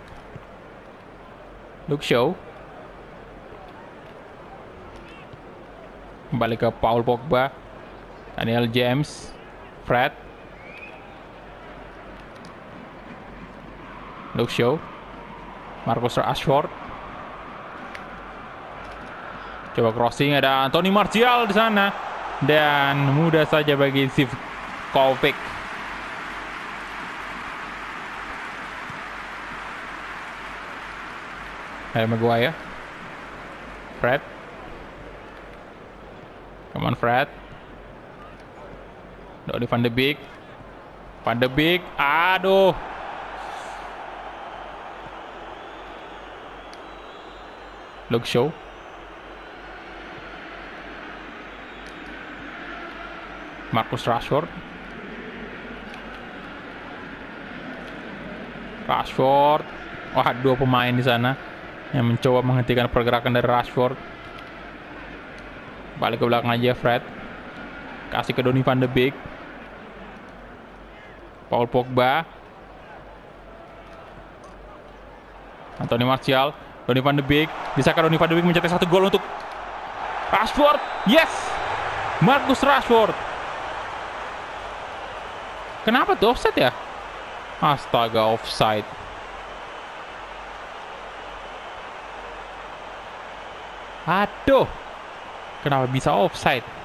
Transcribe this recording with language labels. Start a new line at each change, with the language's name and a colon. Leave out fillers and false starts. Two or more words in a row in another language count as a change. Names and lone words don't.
Indonesian: Luke Shaw, kembali ke Paul Pogba, Daniel James, Fred, Luke Shaw, Marcus Rashford, coba crossing, ada Anthony Martial di sana. Dan mudah saja bagi Sivkovic. Harry Maguire, Fred,
English: come on
Indonesian: Fred, Donny van de Beek, aduh, Luke Shaw, Marcus Rashford, wah dua pemain di sana yang mencoba menghentikan pergerakan dari Rashford. Balik ke belakang aja Fred, kasih ke Donny van de Beek, Paul Pogba, Anthony Martial, Donny van de Beek, bisakah Donny van de Beek mencetak satu gol untuk Rashford? Yes, Marcus Rashford. Kenapa tuh offside ya? Astaga, offside. Aduh, kenapa bisa offside?